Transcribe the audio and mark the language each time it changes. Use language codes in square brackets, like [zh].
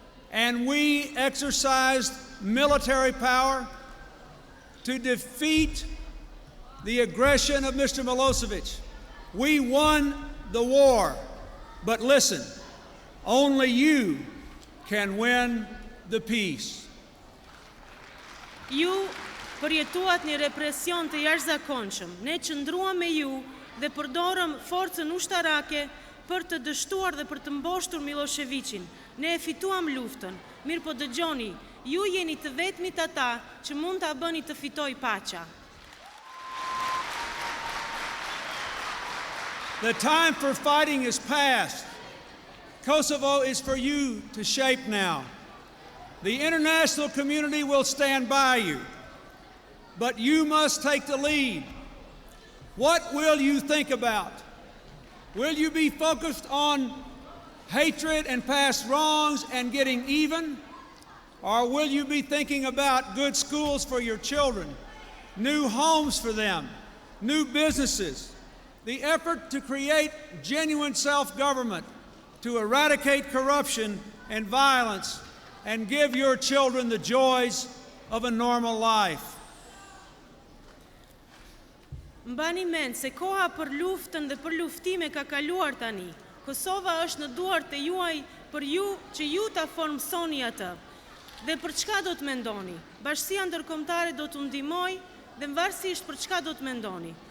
[en] And we exercised military power to defeat the aggression of Mr. Milosevic. We won the war. But listen, only you can win the peace. [sq] Ju përjetuat një represion të jashtëzakonshëm. Ne qëndruam me ju dhe përdorëm forcën ushtarake për të dështuar dhe për të mboshtur Milosevicin. Ne e fituam luftën. Mirë po dëgjoni, ju jeni të vetmit ata që mund ta bëni të fitoj paqja. [en] The time for fighting is past. Kosovo is for you to shape now. The international community will stand by you, but you must take the lead. What will you think about? Will you be focused on hatred and past wrongs and getting even? Or will you be thinking about good schools for your children, new homes for them, new businesses, the effort to create genuine self-government, to eradicate corruption and violence, and give your children the joys of a normal life? [sq] Mbani mend se koha për luftën dhe për luftime ka kaluar tani. Kosova është në duart e juaj për ju që ju ta formsoni atë. Dhe për çka do të mendoni? Bashkia ndërkombëtare do t'u ndihmoj dhe varësisht për çka do të mendoni.